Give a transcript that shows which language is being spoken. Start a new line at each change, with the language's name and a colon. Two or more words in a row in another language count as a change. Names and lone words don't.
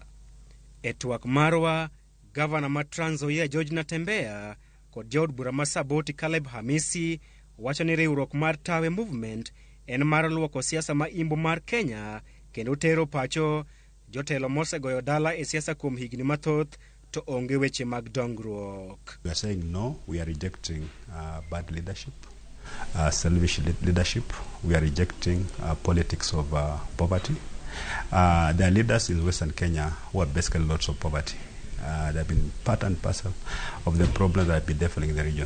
Luo (Kenya and Tanzania): E twak marwa, gavana ma Trans Nzoia George NATEMBEYA kod jaod bura ma Saboti Caleb Hamisi wacho ni riwruok mar Tawe Movement en mar luoko siasa ma Imbo mar Kenya kendo tero pacho jotelo mosegoyo dala e siasa kuom higni mathoth to onge weche mag dongruok.
English: We are saying no, we are rejecting bad leadership, selfish leadership. We are rejecting politics of poverty. There are leaders in Western Kenya who are basically lots of poverty. They have been part and parcel of the problems that have been defiling the region.